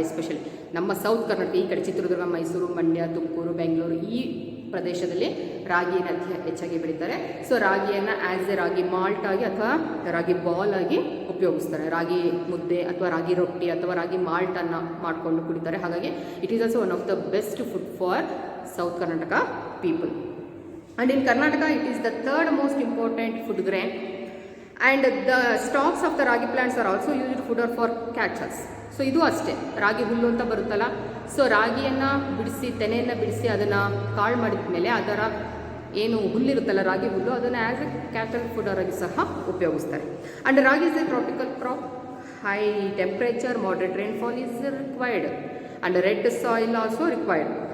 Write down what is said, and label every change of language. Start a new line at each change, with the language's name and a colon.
Kannada: Especially ನಮ್ಮ south Karnataka ಈ ಕಡೆ ಚಿತ್ರದುರ್ಗ, ಮೈಸೂರು, ಮಂಡ್ಯ, ತುಮಕೂರು, ಬೆಂಗಳೂರು ಈ ಪ್ರದೇಶದಲ್ಲಿ ರಾಗಿಯನ್ನು ಅತಿ ಹೆಚ್ಚಾಗಿ ಬೆಳೀತಾರೆ. ಸೊ ರಾಗಿಯನ್ನು ಆ್ಯಸ್ ಎ ರಾಗಿ ಮಾಲ್ಟ್ ಆಗಿ ಅಥವಾ ರಾಗಿ ಬಾಲ್ ಆಗಿ ಉಪಯೋಗಿಸ್ತಾರೆ. ರಾಗಿ ಮುದ್ದೆ ಅಥವಾ ರಾಗಿ ರೊಟ್ಟಿ ಅಥವಾ ರಾಗಿ ಮಾಲ್ಟನ್ನು ಮಾಡಿಕೊಂಡು ಕುಡಿತಾರೆ. ಹಾಗಾಗಿ
English: It is also one of the best food for south Karnataka people. And in Karnataka, it is the third most important food grain. And the stalks of the ragi plants are also used fodder for cattle.
Kannada: So ಇದು ಅಷ್ಟೇ, ರಾಗಿ ಹುಲ್ಲು ಅಂತ ಬರುತ್ತಲ್ಲ. So ರಾಗಿಯನ್ನು ಬಿಡಿಸಿ, ತೆನೆಯನ್ನು ಬಿಡಿಸಿ ಅದನ್ನು ಕಾಳು ಮಾಡಿದ ಮೇಲೆ ಅದರ ಏನು ಹುಲ್ಲಿರುತ್ತಲ್ಲ ರಾಗಿ ಹುಲ್ಲು, ಅದನ್ನು
English: as a cattle fodder
Kannada: ಆಗಿ ಸಹ ಉಪಯೋಗಿಸ್ತಾರೆ.
English: And ragi is a tropical crop. High temperature, moderate rainfall is required and red soil also required.